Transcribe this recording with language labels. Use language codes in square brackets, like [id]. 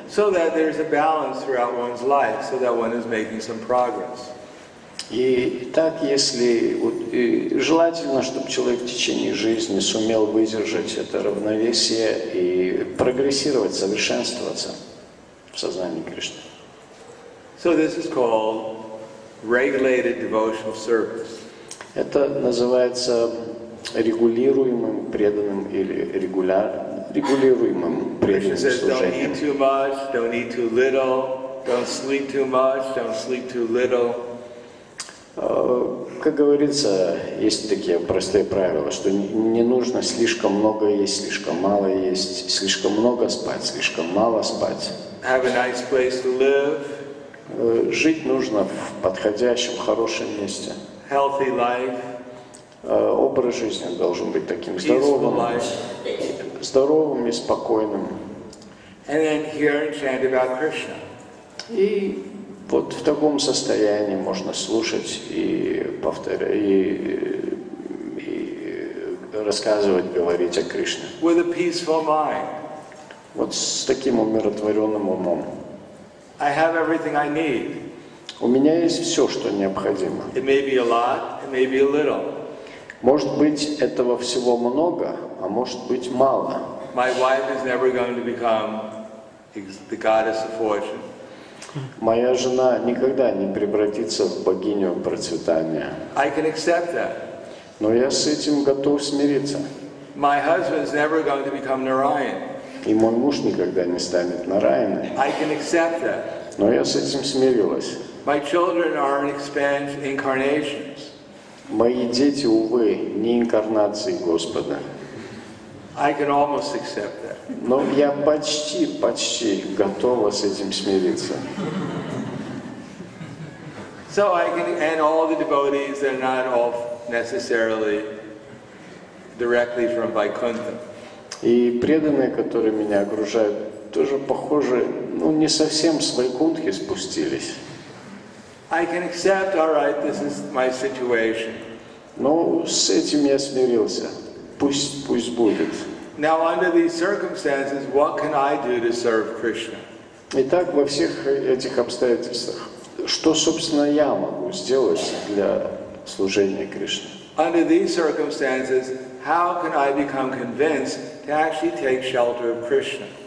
[en] So that there's a balance throughout one's life, so that one is making some progress. [ru] И так, если желательно, чтобы человек в течение жизни сумел выдержать это равновесие и прогрессировать, совершенствоваться в сознании Кришны. [en] So this is called regulated devotional service. [ru] Это называется регулируемым преданным или регулируемым [en] Krishna [ru] преданным [en] says, don't [ru] служением. [en] eat too much, don't eat too little, don't sleep too much, don't sleep too little. [ru] Как говорится, есть такие простые правила, что не нужно слишком много есть, слишком мало есть, слишком много спать, слишком мало спать. [en] Have a nice place to live. [ru] Жить нужно в подходящем, хорошем месте. [en] Healthy life. [ru] Образ жизни должен быть таким [en] Peaceful life. [ru] здоровым и спокойным. [en] And then hear and chant about Krishna. [ru] И вот в таком состоянии можно слушать и повторять, и рассказывать, говорить о Кришне. [en] With a peaceful mind. [ru] Вот с таким умиротворенным умом. [en] I have everything I need. [ru] У меня есть все, что необходимо. [en] It may be a lot, it may be a little. [ru] Может быть, этого всего много, а может быть, мало. [en] My wife is never going to become the goddess of fortune. [ru] Моя жена никогда не превратится в богиню процветания. [en] I can accept that. [ru] Но я с этим готов смириться. [en] My husband is never going to become Narayan. [ru] И мой муж никогда не станет Нараяной. [en] I can accept that. [ru] Но я с этим смирилась. [en] My children are incarnations. [ru] Мои дети, увы, не инкарнации Господа. [en] I can almost accept that. [ru] Но я почти готова с этим смириться. [en] So I can, and all the devotees, they're not all necessarily directly from Vaikuntha. [ru] И преданные, которые меня окружают, тоже похоже, не совсем с Вайкунтхи спустились. [en] I can accept, all right, this is my situation. [ru] Но с этим я смирился. Пусть будет. [en] Now, under these circumstances, what can I do to serve Krishna? [ru] Итак, во всех этих обстоятельствах, что, собственно, я могу сделать для служения Кришне? [en] Under these circumstances, how can I become convinced to actually take shelter of Krishna?